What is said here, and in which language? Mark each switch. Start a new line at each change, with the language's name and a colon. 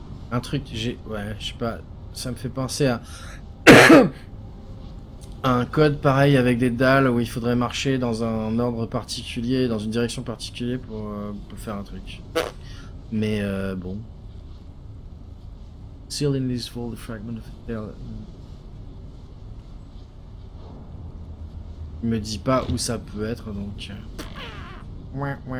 French: Un truc, ouais, je sais pas, ça me fait penser à un code pareil avec des dalles où il faudrait marcher dans un ordre particulier, dans une direction particulière pour faire un truc. Mais bon.
English: Sealed in this fold, the fragment of a tale.
French: Il me dit pas où ça peut être, donc. Ouais.